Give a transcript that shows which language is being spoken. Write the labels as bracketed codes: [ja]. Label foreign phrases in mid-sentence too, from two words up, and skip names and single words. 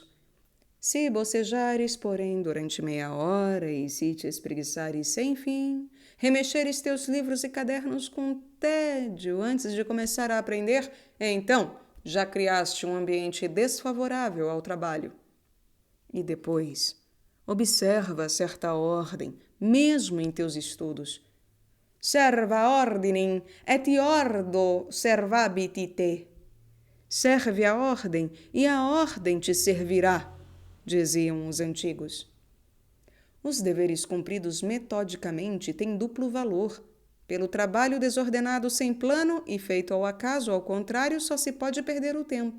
[pt] Se bocejares, porém, durante meia hora e se te espreguiçares sem fim, remexeres teus livros e cadernos com tédio antes de começar a aprender, então já criaste um ambiente desfavorável ao trabalho. E depois, observa certa ordem, mesmo em teus estudos. [la] Serva ordinem et ordo servabit te. [pt] Serve a ordem e a ordem te servirá, diziam os antigos. Os deveres cumpridos metodicamente têm duplo valor. Pelo trabalho desordenado sem plano e feito ao acaso, ao contrário, só se pode perder o tempo.